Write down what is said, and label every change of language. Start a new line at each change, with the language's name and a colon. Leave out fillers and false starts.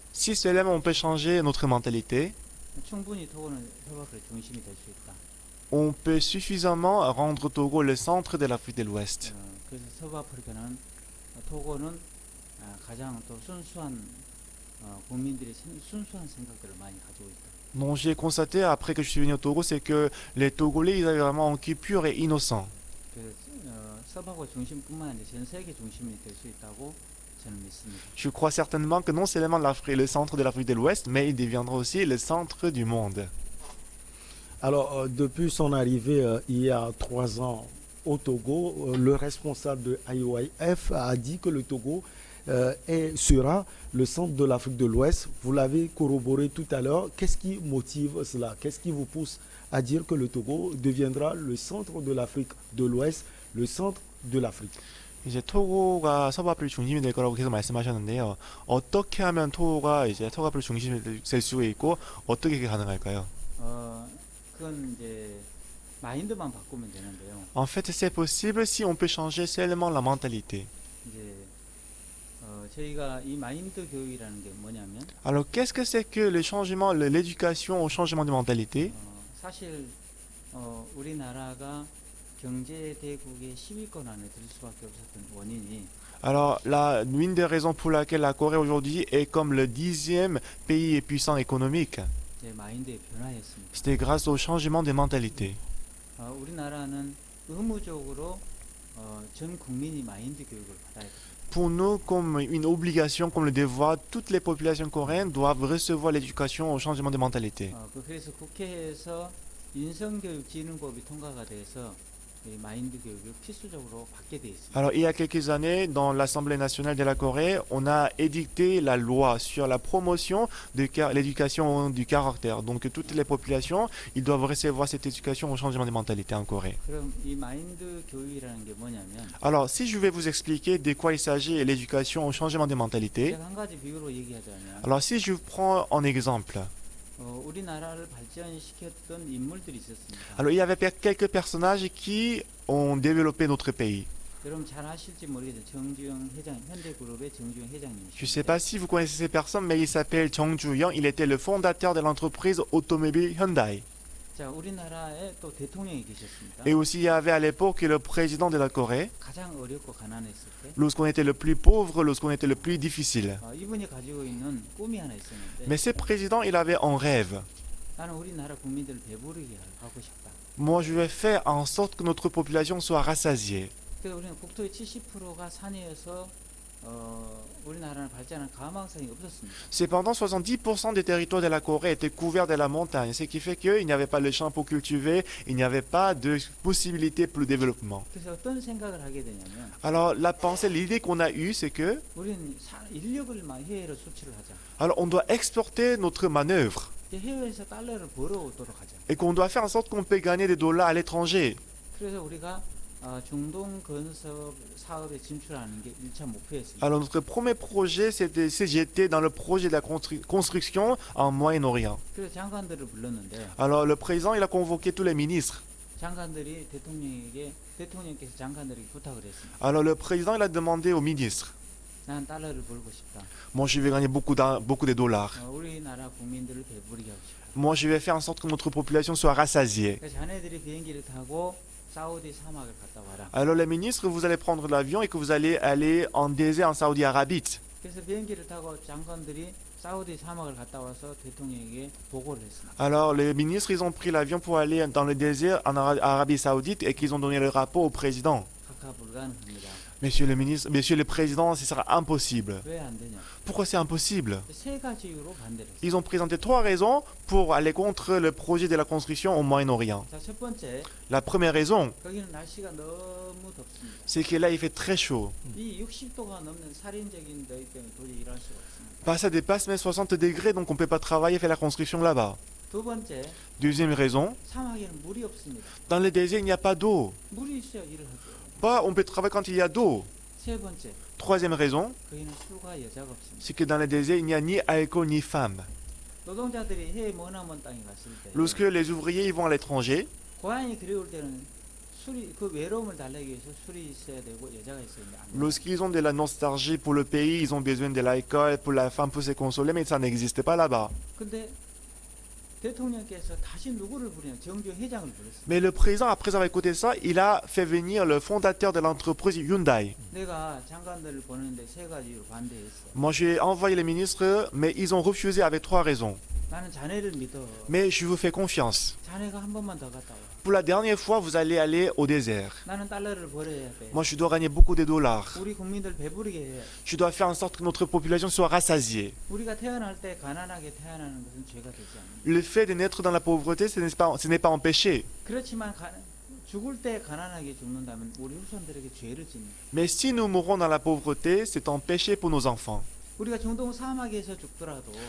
French: Si seulement on peut changer notre mentalité,
Korean: 충분히 토고는 서부아프리카 중심이 될 수 있다.
French: on peut suffisamment rendre Togo le centre de l'Afrique de l'Ouest.
Korean: 그래서 서부아프리카는 토고는 가장 또 순수한 국민들이 순수한 생각들을 많이 가지고 있다.
French: Donc j'ai constaté après que je suis venu au Togo, c'est que les Togolais, ils avaient vraiment un cœur pur et innocent.
Korean: 그래서 서부아프리카 중심뿐만 아니라 전 세계 중심이 될 수 있다고 저는 믿습니다.
French: Je crois certainement que non seulement l'Afrique est le centre de l'Afrique de l'Ouest, mais il deviendra aussi le centre du monde. Alors, depuis son arrivée il y a 3 ans au Togo, le responsable de IYF a dit que le Togo sera le centre de l'Afrique de l'Ouest. Vous l'avez corroboré tout à l'heure. Qu'est-ce qui motive cela? Qu'est-ce qui vous pousse à dire que le Togo deviendra le centre de l'Afrique de l'Ouest, le centre de l'Afrique?
Korean: 이제 토고가 서부아프리카 중심이 될 거라고 계속 말씀하셨는데요. 어떻게 하면 토고가 이제 서부아프리카 중심이 될 수 있고 어떻게 그게 가능할까요? 그건 이제 마인드만 바꾸면 되는데요.
French: En fait, c'est possible si on peut changer seulement la mentalité.
Korean: 이제 저희가 이 마인드 교육이라는 게 뭐냐면
French: Alors, qu'est-ce que c'est que le changement, l'éducation au changement de mentalité?
Korean: 사실 우리나라가 경제 대국의 10위권 안에 들 수밖에 없었던 원인이
French: Alors, l'une des raisons pour laquelle la Corée aujourd'hui est comme le 10e pays puissant économique,
Korean: 제 마인드의 변화였습니다.
French: c'était grâce au changement de mentalité.
Korean: 우리나라는 의무적으로 전 국민이 마인드 교육을 받아야 돼요.
French: Pour nous, comme une obligation, comme le devoir, toutes les populations coréennes doivent recevoir l'éducation au changement de mentalité.
Korean: 그래서 국회에서 인성교육진흥법이 통과가 돼서 이 마인드 교육을 필수적으로 받게 돼 있습니다.
French: Alors, il y a quelques années, dans l'Assemblée nationale de la Corée, on a édicté la loi sur la promotion de l'éducation du caractère. Donc, toutes les populations, ils doivent recevoir cette éducation au changement des mentalités en Corée.
Korean: 그럼 이 마인드 교육이라는 게 뭐냐면
French: Alors, si je vais vous expliquer de quoi il s'agit et l'éducation au changement des mentalités,
Korean: 제가 한 가지 비유로 얘기하자면
French: alors si je vous prends en exemple,
Korean: 우리나라를 발전시켰던 인물들이 있었습니다.
French: alors il y avait quelques personnages qui ont développé notre pays.
Korean: 여러분 잘 아실지 모르겠어요. 정주영 회장, 현대그룹의 정주영
French: Je ne sais pas si vous connaissez ces personnes, mais il s'appelle Jung Ju-young. Il était le fondateur de l'entreprise automobile Hyundai.
Korean: 자, 우리나라에 또 대통령이 계셨습니다.
French: Et aussi, il y avait à l'époque le président de la Corée,
Korean: 가장 어렵고 가난했을 때
French: lorsqu'on était le plus pauvre, lorsqu'on était le plus difficile.
Korean: 이분이 가지고 있는 꿈이 하나 있었는데
French: Mais ce président, il avait un rêve.
Korean: 나는 우리나라 국민들을 배부르게 하고 싶다.
French: Moi, je vais faire en sorte que notre population soit rassasiée.
Korean: 그래서 우리는 국토의 70%가 산이어서 우리나라는 발전할 가망성이 없었습니다.
French: Cependant, 70% des territoires de la Corée étaient couverts de la montagne, ce qui fait qu'il n'y avait pas de champs pour cultiver, il n'y avait pas de possibilité pour le développement.
Korean: 그래서 어떤 생각을 하게 되냐면
French: Alors, la pensée, l'idée qu'on a eue, c'est que,
Korean: 우리는 인력을 막 해외로 수출을 하자.
French: alors, on doit exporter notre manœuvre
Korean: 이제 해외에서 달러를 벌어오도록 하자.
French: et qu'on doit faire en sorte qu'on peut gagner des dollars à l'étranger.
Korean: 그래서 우리가 중동 건설 사업에 진출하는 게 1차 목표였습니다.
French: Alors, notre premier projet, j'étais dans le projet de la construction en Moyen-Orient.
Korean: 그래서 장관들을 불렀는데
French: Alors, le président, il a convoqué tous les ministres.
Korean: 장관들이 대통령께서 장관들에게 부탁을 했습니다.
French: Alors, le président, il a demandé aux ministres,
Korean: 난 달러를 벌고 싶다.
French: moi, je vais gagner beaucoup de dollars.
Korean: 우리나라 국민들을 배부르게 하고 싶다.
French: Moi, je vais faire en sorte que notre population soit rassasiée.
Korean: 그래서 자네들이 비행기를 타고 사우디 사막을 갔다 와라.
French: Alors, les ministres, vous allez prendre l'avion et que vous allez aller en désert en Saudi Arabie.
Korean: 그래서 비행기를 타고 장관들이 사우디 사막을 갔다 와서 대통령에게 보고를 했습니다.
French: Alors, les ministres, ils ont pris l'avion pour aller dans le désert en Arabie Saoudite et qu'ils ont donné le rapport au président.
Korean: 각하 불가능합니다.
French: Monsieur le ministre, monsieur le président, ce sera impossible.
Korean: 왜 안 되냐?
French: Pourquoi c'est impossible?
Korean: 세 가지 이유로 반대를 했습니다.
French: Ils ont présenté 3 raisons pour aller contre le projet de la construction au Moyen-Orient.
Korean: 자, 첫 번째,
French: La première raison,
Korean: 거기는 날씨가 너무 덥습니다.
French: c'est que là, il fait très chaud.
Korean: 이 60도가 넘는 살인적인 더위 때문에 도저히 일할 수가 없습니다.
French: Bah, ça dépasse mes 60 degrés, donc on ne peut pas travailler et faire la construction là-bas.
Korean: 두 번째,
French: Deuxième raison,
Korean: 사막에는 물이 없습니다.
French: dans le désert, il n'y a pas d'eau.
Korean: 물이 있어야 일을 하죠.
French: Bah, on peut travailler quand il y a d'eau.
Korean: 세 번째,
French: Troisième raison,
Korean: 거기는 술과 여자가 없습니다.
French: c'est que dans le désert, il n'y a ni alcool ni femme.
Korean: 노동자들이 해외 머나먼 땅에 갔을 때
French: Lorsque les ouvriers ils vont à l'étranger,
Korean: 고향이 그리울 때는 술이 그 외로움을 달래기 위해서 술이 있어야 되고 여자가 있어야 되는데 안 돼요.
French: lorsqu'ils ont de la nostalgie pour le pays, ils ont besoin de l'alcool pour la femme pour se consoler, mais ça n'existe pas là-bas.
Korean: 근데 대통령께서 다시 누구를 부르냐? 정주 회장을 불렀습니다.
French: Mais le président, après avoir écouté ça, il a fait venir le fondateur de l'entreprise Hyundai.
Korean: 내가 장관들을 보내는데 세 가지 이유로 반대했어.
French: Moi, j'ai envoyé les ministres, mais ils ont refusé avec 3 raisons.
Korean: 나는 자네를 믿어.
French: Mais je vous fais confiance.
Korean: 자네가 한 번만 더 갔다 와.
French: Pour la dernière fois, vous allez aller au désert.
Korean: 나는 달러를 벌어야 돼.
French: Moi, je dois gagner beaucoup de dollars.
Korean: 우리 국민들 배부르게 해.
French: Je dois faire en sorte que notre population soit rassasiée.
Korean: 우리가 태어날 때 가난하게 태어나는 것은 죄가 되지 않는다.
French: Le fait de naître dans la pauvreté, ce n'est pas un péché.
Korean: 그렇지만 죽을 때 가난하게 죽는다면 우리 후손들에게 죄를 짓는다.
French: Mais si nous mourons dans la pauvreté, c'est un péché pour nos enfants.
Korean: 우리가 중동 사막에서 죽더라도